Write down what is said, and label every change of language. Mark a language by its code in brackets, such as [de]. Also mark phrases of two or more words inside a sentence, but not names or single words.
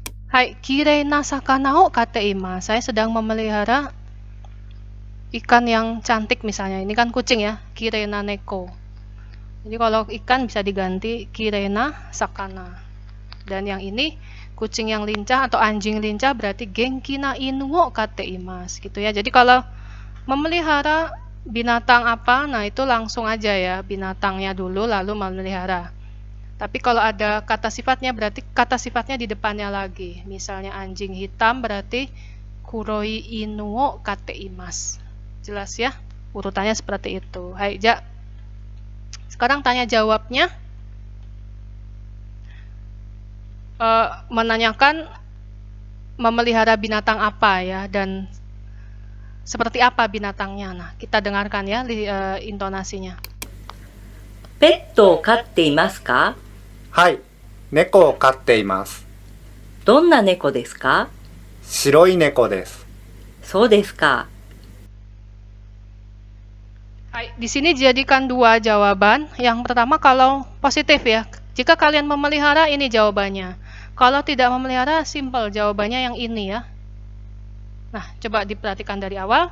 [ja] はい、きれいな魚を飼っています. [id] Saya sedang memelihara ikan yang cantik misalnya. Ini kan kucing ya, [ja] きれいな猫. [id] Jadi kalau ikan bisa diganti [ja] きれいな魚. [id] Dan yang ini kucing yang lincah atau anjing lincah berarti [ja] 元気な犬を飼っています [id] gitu ya. Jadi kalau memelihara binatang apa, nah itu langsung aja ya, binatangnya dulu lalu memelihara. Tapi kalau ada kata sifatnya berarti kata sifatnya di depannya lagi. Misalnya anjing hitam berarti [ja] 黒い犬を飼っています. [id] Jelas ya? Urutannya seperti itu. [ja] はい、じゃ. [id] Sekarang tanya jawabnya. Menanyakan memelihara binatang apa ya, dan seperti apa binatangnya. Nah, kita dengarkan ya intonasinya. [ja] ペットを飼っていますか？はい、猫を飼っています。どんな猫ですか？白い猫です。そうですか。 [id] Hai, di sini dijadikan dua jawaban. Yang pertama kalau positif ya. Jika kalian memelihara ini jawabannya. Kalau tidak memelihara simple jawabannya yang ini ya. Nah, coba diperhatikan dari awal.